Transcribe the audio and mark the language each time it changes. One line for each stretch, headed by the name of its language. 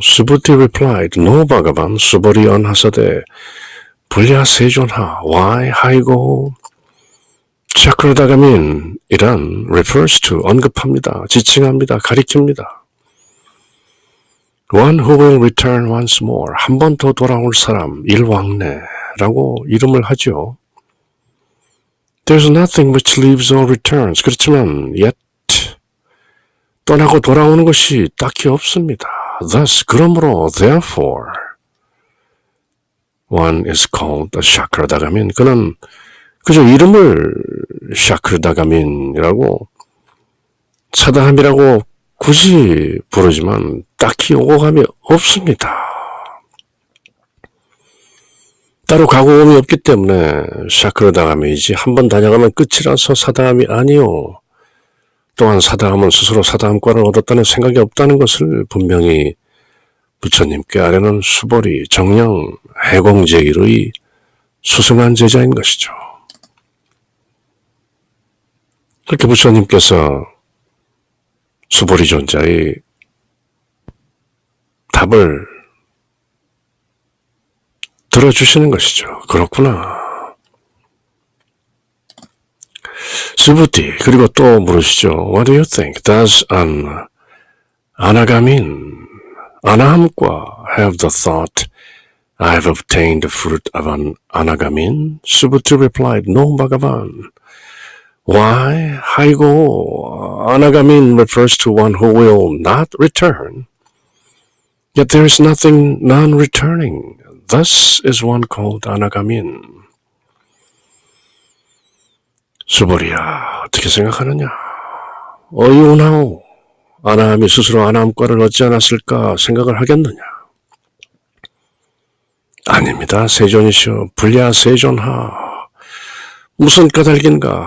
Korean: 수부티
English: replied, No Bhagavan,
Korean: 수보리 언하사대 불야세존하,
English: why
Korean: 하이고 샤크라다가민 이란
English: refers to
Korean: 언급합니다. 지칭합니다. 가리킵니다.
English: One who will return once more,
Korean: 한 번 더 돌아올 사람, 일왕래라고 이름을 하죠.
English: There's nothing which leaves or returns.
Korean: 그렇지만
English: yet
Korean: 떠나고 돌아오는 것이 딱히 없습니다.
English: Thus,
Korean: 그러므로
English: therefore one is called a 샤크라다가민.
Korean: 그는 그저 이름을 샤크라다가민이라고 사다함이라고 굳이 부르지만 딱히 오고감이 없습니다. 따로 가고옴이 없기 때문에 샤크라다가민이지 한 번 다녀가면 끝이라서 사다함이 아니요. 또한 사다함은 스스로 사다함과를 얻었다는 생각이 없다는 것을 분명히 부처님께 아뢰는 수보리 정령 해공제일의 수승한 제자인 것이죠. 그렇게 부처님께서 수보리 존자의 답을 들어주시는 것이죠. 그렇구나. 수부티 그리고 또 물으시죠.
English: What do you think? Does an anagamin 아나함과 have the thought I have obtained the fruit of an anagamin? 수부티 replied, No Bhagavan. Why? 하이고 anagamin refers to one who will not return. Yet there is nothing non-returning. Thus is one called anagamin.
Korean: 수보리야, 어떻게 생각하느냐? 어이오나오, 아나함이 스스로 아나함과를 얻지 않았을까 생각을 하겠느냐? 아닙니다. 세존이시여 불야 세존하. 무슨 까닭인가.